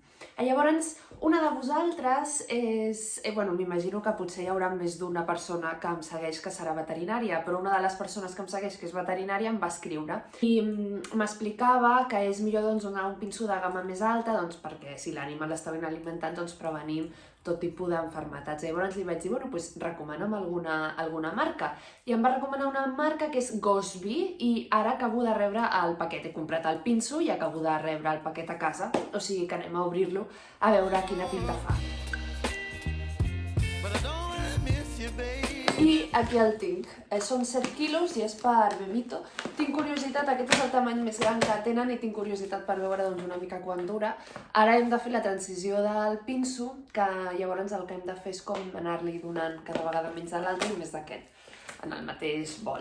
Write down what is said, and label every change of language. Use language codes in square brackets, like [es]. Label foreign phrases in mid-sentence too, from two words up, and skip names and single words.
[ca] Llavors, una de vosaltres m'imagino que potser hi haurà més d'una persona que em segueix que serà veterinària, però una de les persones que em segueix que és veterinària em va escriure i m'explicava que és millor donar un pinso de gamma més alta perquè si l'ànima l'està ben alimentant prevenim tot tipus d'enfermetats. Llavors li vaig dir, bueno, doncs recomana'm alguna marca. I em va recomanar una marca que és Gosby i ara acabo de rebre el paquet. He comprat el pinso i acabo de rebre el paquet a casa, o sigui que anem a obrir-lo a veure quina pinta fa. [en] But I don't wanna miss you, baby. [ca] I aquí el tinc. Són 7 quilos i és per Bemito. Tinc curiositat, aquest és el tamany més gran que tenen i tinc curiositat per veure una mica quan dura. Ara hem de fer la transició del pinso, que llavors el que hem de fer és com anar-li donant cada vegada menys de l'altre i més d'aquest, en el mateix bol.